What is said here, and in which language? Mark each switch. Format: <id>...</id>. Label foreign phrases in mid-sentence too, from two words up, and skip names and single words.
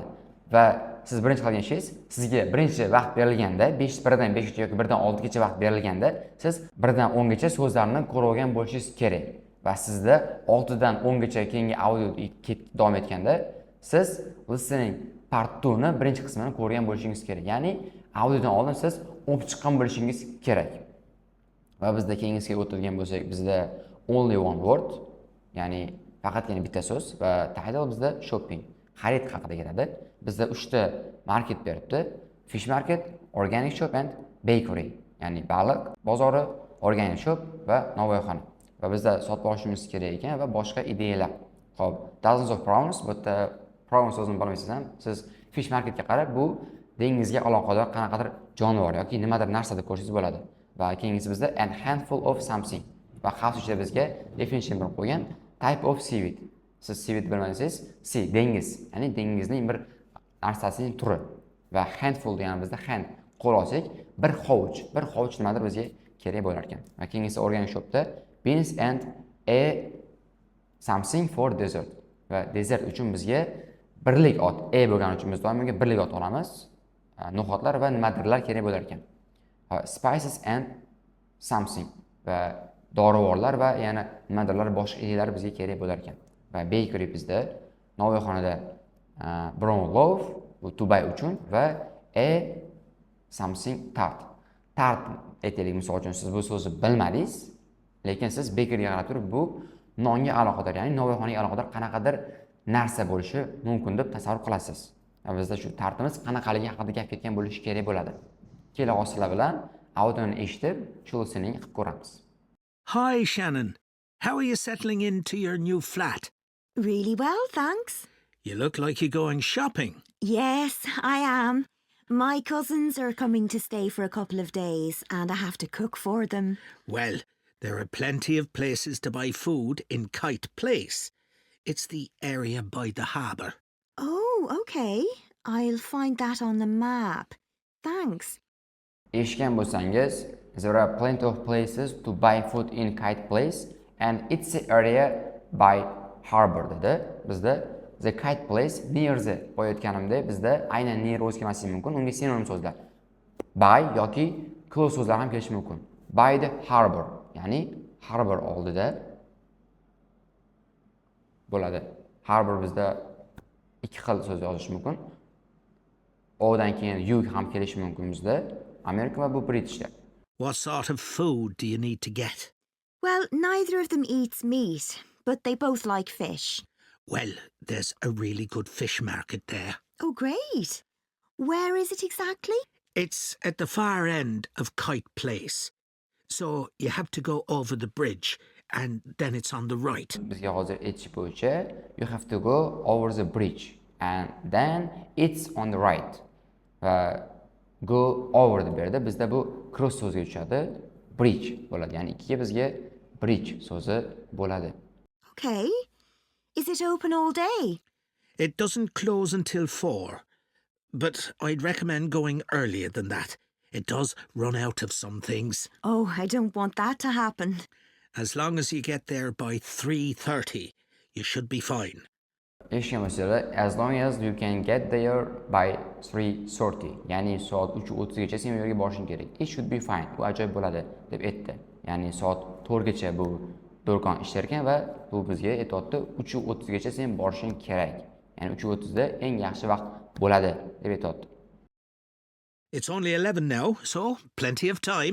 <uz>Va siz birinchi qilgan ishingiz, sizga birinchi vaqt berilganda, 1 dan 5 gacha yoki 1 dan 6 gacha vaqt berilganda, siz 1 dan 10 gacha so'zlarni ko'rib olgan bo'lishingiz kerak. Va sizda 6 dan 10 gacha keyingi audio davom etganda, siz listening part 2 ni birinchi qismini ko'rgan bo'lishingiz kerak. Ya'ni audiodan oldin siz o'qib chiqqan bo'lishingiz kerak. Va bizda keyingisiga o'tilgan bo'lsak, bizda</uz> <en>only one word,</en> <uz>ya'ni faqatgina bitta so'z, va title bizda shopping, xarid haqida ketadi. Bizda 3 ta market beribdi:</uz> <en>fish market, organic shop and bakery,</en> <uz>ya'ni baliq bozori,</uz> <en>organic shop</en> <uz>va novvoyxona. Va bizda sotib olishimiz kerak ekan va boshqa ideyalar. Xo'p,</uz> <en>dozens of prawns,</en> <uz>bu yerda prawn so'zini bilmaysiz ham, siz</uz> <en>fish marketga</en> <uz>qarab, bu dengizga aloqador qanaqadir jonivor yoki nimadir narsa deb ko'rishingiz bo'ladi. Va keyingisi bizda</uz> <en>a handful of something.</en> <uz>Va xavf ichida bizga definition berib qo'ygan</uz> <en>type of seaweed.</en> <uz>Siz seaweed bilmasangiz, sea dengiz, ya'ni dengizning bir narsasining turi. Va handful degani bizda hand, qo'l olsak, bir hovuch nimadir bizga kerak bo'lar ekan. Va keyingisi</uz> <en>organic shopda beans and a something for dessert.</en> <uz>Va dessert uchun bizga birlik ot, bo'lgani uchun biz doim birlik ot olamiz. No'xatlar va nimadirlar kerak bo'lar ekan.</uz> <en>Spices and something,</en> <uz>va dorivorlar va yana nimadirlar boshqa ideyalar bizga kerak bo'lar ekan. Va bakery bizda novvoyxonada</uz> <en>brown loaf,</en> <uz>bu Dubai uchun, va</uz> <en>A something tart.</en> <uz>Tart aytaylik, misol uchun siz bu so'zni bilmadingiz, lekin siz bakerga qarab turib bu nonga aloqador, ya'ni novvoyxonaga aloqador qanaqadir narsa bo'lishi mumkin deb tasavvur qilasiz. Va bizda shu tartimiz qanaqaligi haqida gap ketgan bo'lishi kerak bo'ladi. Keling, sizlar bilan audioni eshitib, shu listening qilib ko'ramiz.</uz> <en>Hi, Shannon. How are you settling into your new flat? Really well, thanks. You look like you're going shopping. Yes, I am. My cousins are coming to stay for a couple of days and I have to cook for them. Well, there are plenty of places to buy food in Kite Place. It's the area by the harbour. Oh, okay. I'll find that on the map. Thanks.</en> <uz>Eshitgan bo'lsangiz,</uz> <en>there are plenty of places to buy food in Kite Place and it's the area by harbor dedi.</en> <uz>Bizda</uz> <en>the Kite Place near the</en> <uz>qo'yayotganimda bizda aynan near o'z kelmasligi mumkin. Unga sinonim so'zlar by yoki close so'zlar ham kelishi mumkin. By the harbor, ya'ni harbor oldida bo'ladi. Harbor bizda ikki xil so'z yozish mumkin. O dan keyin you ham kelishi mumkin bizda. Amerika va bu Britishda.</uz> <en>What sort of food do you need to get? Well, neither of them eats meat, but they both like fish. Well, there's a really good fish market there. Oh, great. Where is it exactly? It's at the far end of Kite Place. So you have to go over the bridge and then it's on the right.</en> <uz>Bizga hozir aytish bo'yicha</uz> <en>you have to go over the bridge and then it's on the right.</en> <uz>Va</uz> <en>go over the</en> <uz>yerda bizda bu cross so'zga tushadi. Bridge bo'ladi. Ya'ni ikkiga bizga bridge so'zi bo'ladi.</uz> <en>Okay. Is it open all day? It doesn't close until 4, but I'd recommend going earlier than that. It does run out of some things. Oh, I don't want that to happen. As long as you get there by 3:30, you should be fine.</en> <uz>Eshitgan bo'lsanglar,</uz> <en>as long as you can get there by 3:30,</en> <uz>ya'ni soat 3:30 gacha sen u yerga borishing kerak.</uz> <en>It should be fine.</en> <uz>Bu ajoyib bo'ladi deb aytdi. Ya'ni soat 4 gacha bu do'kon ishlar ekan va bu bizga aytayapti 3:30 gacha sen borishing kerak. Ya'ni 3:30 da eng yaxshi vaqt bo'ladi deb aytayapti.</uz> <en>It's only 11 now, so plenty of time.</en>